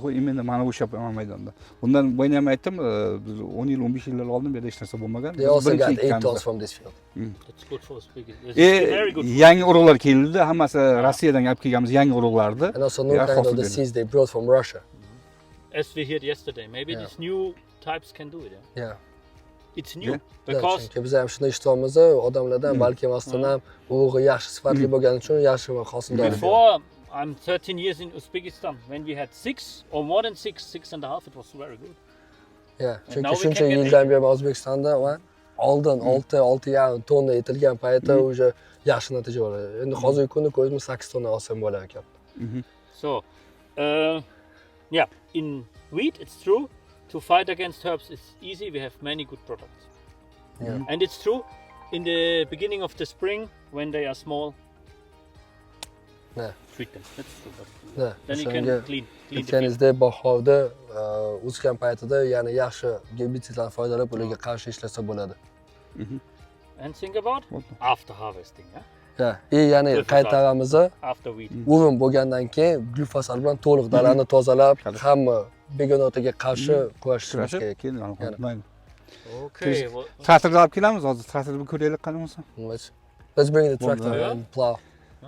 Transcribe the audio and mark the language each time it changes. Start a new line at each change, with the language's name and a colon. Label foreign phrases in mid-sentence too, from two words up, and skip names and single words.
Uzbek: Именно mana o'sha maydonda. Bundan boyun ham aytdim, biz 10 yil, 15 yillar oldin bu yerda hech narsa bo'lmagan.
English: They also
Uzbek: Birinchi
English: got 8
Uzbek: ekkanmiz.
English: tons from this field. It's good for speakers. It's very good.
Uzbek: Yangi urug'lar keldi, hammasi Rossiyadan olib kelganmiz yangi urug'lardi.
English: And also no kind of the seeds they brought from Russia. As we heard yesterday, maybe Yeah. these new types can do it. Yeah? Yeah. It's new Yeah. because
Uzbek: Chunki biz ham shuni eshitamiz, odamlardan balki masdan ham urug'i yaxshi sifatli bo'lgani uchun yaxshi va hosildor.
English: before I'm 13 years in Uzbekistan, when we had 6 or more than 6.5, it was very good. Yeah, now
Uzbek: chunki
English: we
Uzbek: shuncha
English: can get
Uzbek: yildan beri O'zbekistonda va oldin 6.5 tonna etilgan paytda o'sha yaxshi natija bo'ladi. Endi hozirgi kunda ko'zimiz 8 tonna olsam bo'lar ekan.
English: So, yeah, in wheat it's true. To fight against herbs is easy. We have many good products. Yeah. And it's true. In the beginning of the spring, when they are small, Yeah. treat them. That's true. But Yeah. then you can clean the field.
Uzbek: Aytganingizdek bahorda o'sgan paytida yana yaxshi gerbitsidlardan foydalanib ularga qarshi ishlasa bo'ladi.
English: And think about after harvesting. Yeah? Yeah.
Uzbek: Ya'ni qaytaramiz,
English: After wheat.
Uzbek: o'rim bo'lgandan keyin glifosat bilan to'liq dalani tozalab, hamma begonotaga qarshi kurashishimiz kerak. Keyin mayli.
English: Okay. Well,
Uzbek: Traktorni olib kelamiz hozir. Traktorni bir ko'raylik qani bo'lsa.
English: Let's bring the tractor Yeah. and plow.